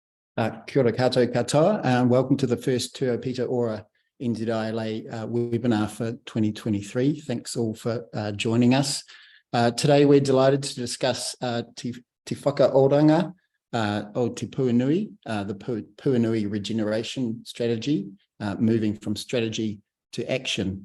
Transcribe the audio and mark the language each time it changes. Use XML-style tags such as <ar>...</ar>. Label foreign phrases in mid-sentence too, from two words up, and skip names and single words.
<mi>Kia ora koutou katoa,</mi> <en>and welcome to the first Te Pita Ora NZILA webinar for 2023. Thanks all for joining us. Today we're delighted to discuss Te Whakaoranga o Te Puhinui, the Puhinui Regeneration strategy, moving from strategy to action.</en>